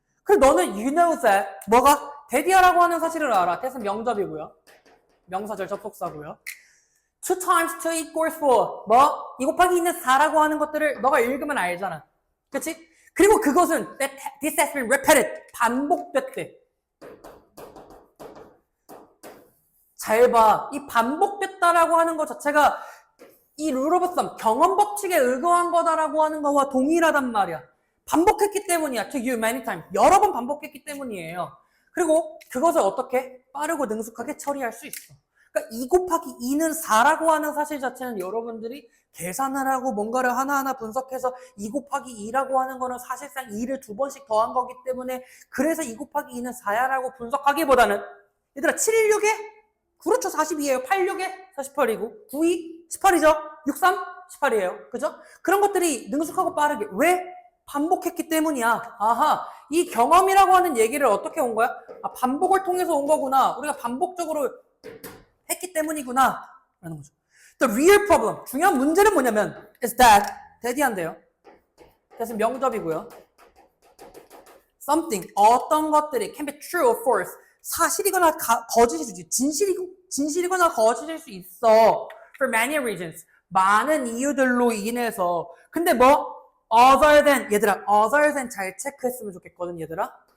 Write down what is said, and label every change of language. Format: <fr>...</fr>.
<ko>그럼 너는</ko> <en>you know that,</en> <ko>뭐가? 데디아라고 하는 사실을 알아. that은 명접이고요. 명사절 접속사고요.</ko> <en>2 times 2 equals 4.</en> <ko>뭐? 2 곱하기 2는 4라고 하는 것들을 너가 읽으면 알잖아. 그치? 그리고 그것은</ko> <en>this has been repeated.</en> <ko>반복됐대. 잘 봐. 이 반복됐다라고 하는 것 자체가 이 rule of thumb, 경험 법칙에 의거한 거다라고 하는 거와 동일하단 말이야. 반복했기 때문이야.</ko> <en>to you many times.</en> <ko>여러 번 반복했기 때문이에요. 그리고 그것을 어떻게 빠르고 능숙하게 처리할 수 있어. 그러니까 2 곱하기 2는 4라고 하는 사실 자체는 여러분들이 계산을 하고 뭔가를 하나하나 분석해서 2 곱하기 2라고 하는 거는 사실상 2를 2번씩 더한 거기 때문에 그래서 2 곱하기 2는 4야라고 분석하기보다는 얘들아 7, 6에 그렇죠 42예요. 8, 6에 48이고 9, 2, 18이죠. 6, 3, 18이에요. 그죠? 그런 것들이 능숙하고 빠르게 왜? 반복했기 때문이야. 아하, 이 경험이라고 하는 얘기를 어떻게 온 거야? 아, 반복을 통해서 온 거구나. 우리가 반복적으로 했기 때문이구나 라는 거죠.</ko> <en>The real problem,</en> <ko>중요한 문제는 뭐냐면</ko> <en>is that,</en> <ko>대디한데요. 그래서 명접이고요. something, 어떤 것들이</ko> <en>can be true or false,</en> <ko>사실이거나 거짓이지, 진실이거나 거짓일 수 있어.</ko> <en>For many reasons,</en> <ko>많은 이유들로 인해서. 근데 뭐 other than, 얘들아 other than 잘 체크했으면 좋겠거든 얘들아.</ko>